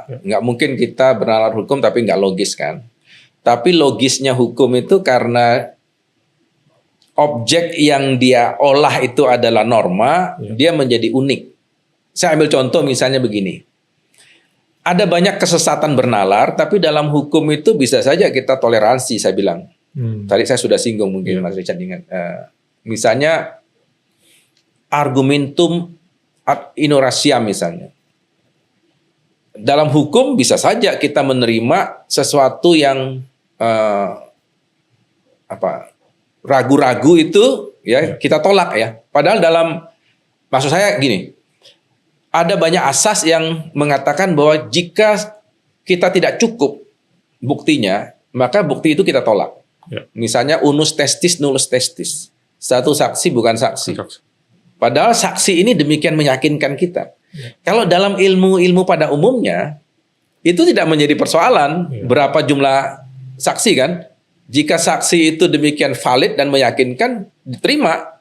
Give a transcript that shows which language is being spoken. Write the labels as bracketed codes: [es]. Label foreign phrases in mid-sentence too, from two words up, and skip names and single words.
[id] Nggak mungkin kita bernalar hukum tapi nggak logis kan. Tapi logisnya hukum itu karena objek yang dia olah itu adalah norma, dia menjadi unik. Saya ambil contoh misalnya begini. ada banyak kesesatan bernalar, tapi dalam hukum itu bisa saja kita toleransi, saya bilang. Tadi saya sudah singgung mungkin Mas Richard ingat. [la] Misalnya argumentum ad ignorantiam misalnya. [id] Dalam hukum bisa saja kita menerima sesuatu yang ragu-ragu itu ya kita tolak ya. Padahal maksud saya gini, ada banyak asas yang mengatakan bahwa jika kita tidak cukup buktinya, maka bukti itu kita tolak. Ya. [la] Misalnya unus testis nullus testis. [id] Satu saksi bukan saksi. Padahal saksi ini demikian meyakinkan kita. Ya. Kalau dalam ilmu pada umumnya itu tidak menjadi persoalan berapa jumlah saksi kan. Jika saksi itu demikian valid dan meyakinkan, diterima.